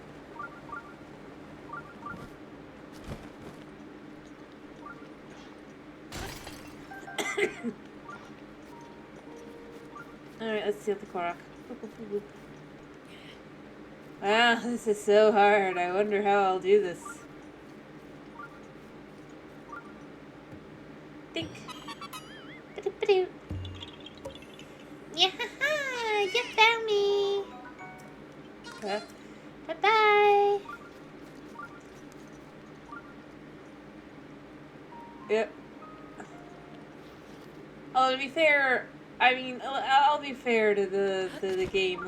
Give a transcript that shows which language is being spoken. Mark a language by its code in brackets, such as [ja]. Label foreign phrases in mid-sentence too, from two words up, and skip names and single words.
[en] Alright, let's steal the Korok. Wow, this is so hard. I wonder how I'll do this. Think. Ba-doop-ba-doop. Yeah, you found me. Huh? Bye-bye. Yep. Oh, to be fair, I mean, I'll be fair to the game.